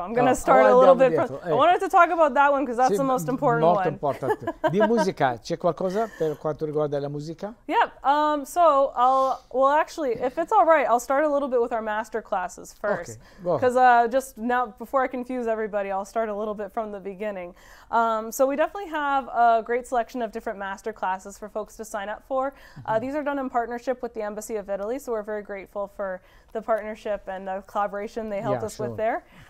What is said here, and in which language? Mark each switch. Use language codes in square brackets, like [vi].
[en] I'm going to start a little bit from... I wanted to talk about that one because that's the most important [it] molto [en] one. [it] Importante. Di musica, c'è qualcosa per quanto riguarda la musica? [en] Yeah. So well, actually, if it's all right, I'll start a little bit with our master classes first. Because just now, before I confuse everybody, I'll start a little bit from the beginning. So we definitely have a great selection of different master classes for folks to sign up for. These are done in partnership with the Embassy of Italy, so we're very grateful for the partnership and the collaboration they helped us with there.